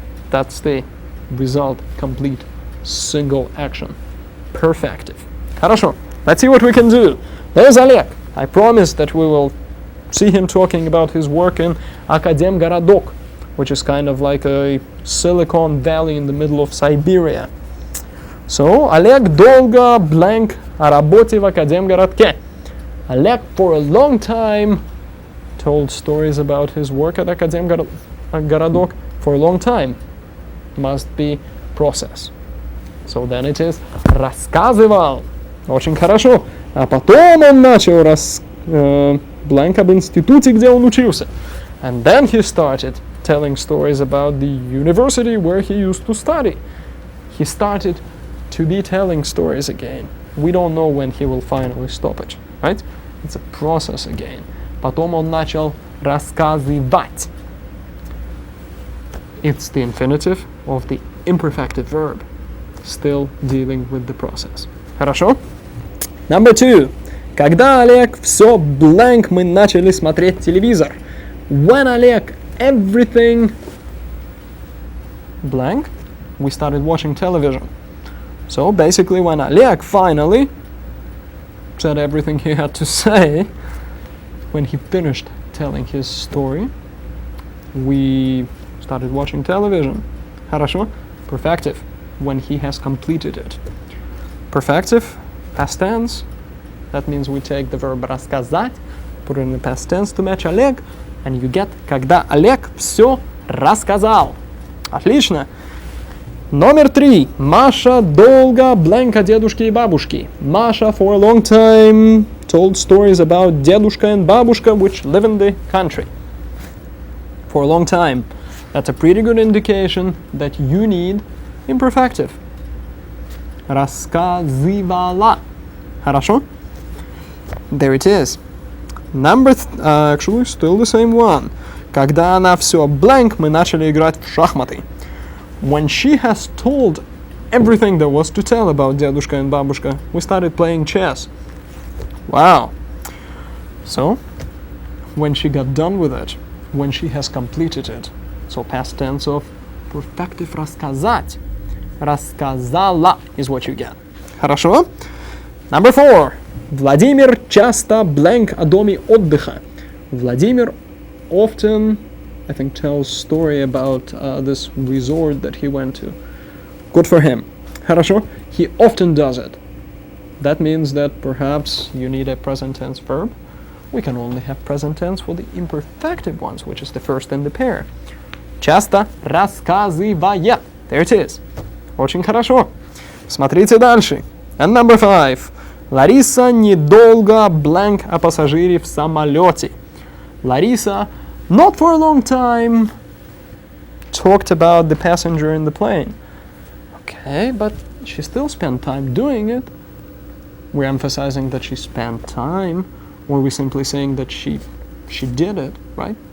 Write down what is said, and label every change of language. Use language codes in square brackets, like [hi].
[en] That's the result, complete, single action. Perfective. Хорошо. Let's see what we can do. There's Oleg. I promised that we will see him talking about his work in Akademgorodok, which is kind of like a Silicon Valley in the middle of Siberia. [ru] So, Oleg долго blank о работе в Академгородке. [en] Oleg for a long time told stories about his work at Akademgorodok for a long time. Must be process. So then it is рассказывал. [ru] Очень хорошо. А потом он начал blank об институте, где он учился. [en] And then he started telling stories about the university where he used to study. He started to be telling stories again. We don't know when he will finally stop it, right? It's a process again. [ru] Потом он начал рассказывать. [en] It's the infinitive of the imperfective verb, still dealing with the process. Хорошо? Number 2. [ru] Когда Олег все blank, мы начали смотреть телевизор. [en] When Олег everything blank, we started watching television. So basically when Oleg finally said everything he had to say, when he finished telling his story, we started watching television. [ru] Хорошо? [en] Perfective, when he has completed it. Perfective, past tense, that means we take the verb рассказать, put it in the past tense to match Oleg, and you get [ru] когда Олег все рассказал. Отлично. Номер 3. Маша долго blank о дедушке и бабушке. [en] Masha for a long time told stories about дедушка and бабушка which live in the country. For a long time. That's a pretty good indication that you need imperfective. [ru] Рассказывала. Хорошо? [en] There it is. Number actually still the same one. [ru] Когда она все blank, мы начали играть в шахматы. [en] When she has told everything there was to tell about дедушка and бабушка, we started playing chess. Wow. So, when she got done with it, when she has completed it, so past tense of perfective рассказать. [ru] Рассказала [en] is what you get. Хорошо? Number 4. [ru] Владимир часто blank о доме отдыха. [en] Vladimir often, I think, tells story about this resort that he went to. Good for him. Хорошо? He often does it. That means that perhaps you need a present tense verb. We can only have present tense for the imperfective ones, which is the first in the pair. [ru] Часто рассказывая. [en] There it is. [ru] Очень хорошо. Смотрите дальше. [en] And number 5. [ru] Лариса недолго blank о пассажире в самолете. [en] Larissa, not for a long time, talked about the passenger in the plane. Okay, but she still spent time doing it. We're emphasizing that she spent time, or we're simply saying that she did it, right?